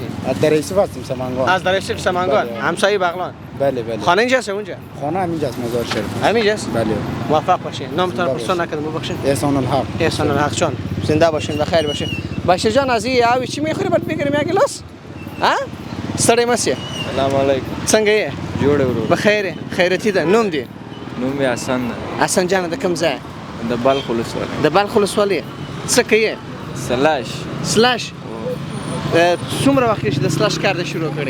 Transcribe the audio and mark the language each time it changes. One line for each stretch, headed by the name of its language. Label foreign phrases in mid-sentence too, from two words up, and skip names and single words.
Persian: از در یوسف هستیم سمنگان. از در یوسف سمنگان بله. همسایه بغلان. بله بله. خانه اینجاست اونجا؟ خانه همینجاست مزار شریف. همینجاست؟ بله. موفق باشین. نامتون رو پرسان نکردم ببخشید. احسان الحق. احسان الحق جان. زنده باشین و خیر باشین. باشیر جان از این آوی چی میخوری برات بگیریم یک گلاس؟
Pashto: ها؟ ستړی مسی.
Arabic: سلام علیکم.
Pashto: څنګه یې؟ جوړ ورو. بخیر خیرتی ده نوم دی. نوم یې حسن ده. حسن جان د کوم ځای؟ د بلخ ولسوالۍ. د بلخ ولسوالۍ. څه کوي؟ سلاش. سلاش. څومره وخت کې د سلاش کار د شروع کړی؟